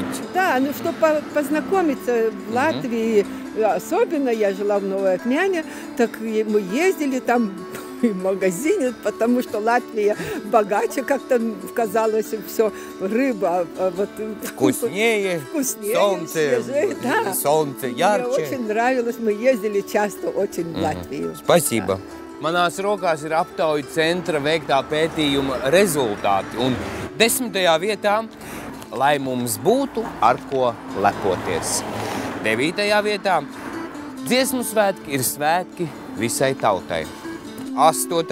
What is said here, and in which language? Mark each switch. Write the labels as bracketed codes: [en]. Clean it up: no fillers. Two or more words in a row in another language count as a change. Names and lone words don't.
[ru] Да, чтобы познакомиться в Латвии, особенно я жила в Новой Акмяне, так мы ездили там в магазине, потому что Латвия богаче как-то казалось все, рыба вкуснее, солнце, да. Солнце ярче. Мне очень нравилось, мы ездили часто очень в Латвию. Спасибо. Да. [lv] Manās rokās ir aptauju centra veiktā pētījuma rezultāti. Un 10. vietā, lai mums būtu ar ko lepoties. 9. vietā, dziesmu svētki ir svētki visai tautai. 8.